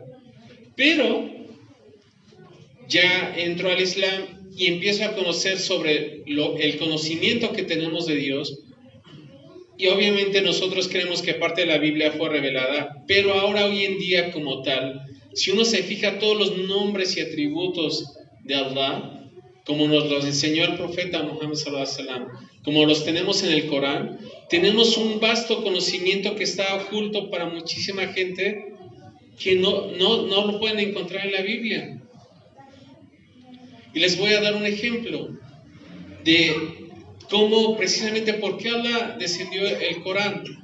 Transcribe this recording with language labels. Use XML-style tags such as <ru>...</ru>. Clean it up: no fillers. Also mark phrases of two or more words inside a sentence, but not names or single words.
<es>Pero ya entro al Islam y empiezo a conocer sobre el conocimiento que tenemos de Dios, y obviamente nosotros creemos que parte de la Biblia fue revelada, pero ahora hoy en día como tal, si uno se fija todos los nombres y atributos de Allah, como nos los enseñó el profeta Muhammad</es> <ar>صلى الله عليه وسلم,</ar> <es>como los tenemos en el Corán, tenemos un vasto conocimiento que está oculto para muchísima gente que no lo pueden encontrar en la Biblia. Y les voy a dar un ejemplo de cómo, precisamente, por qué Allah descendió el Corán.</es>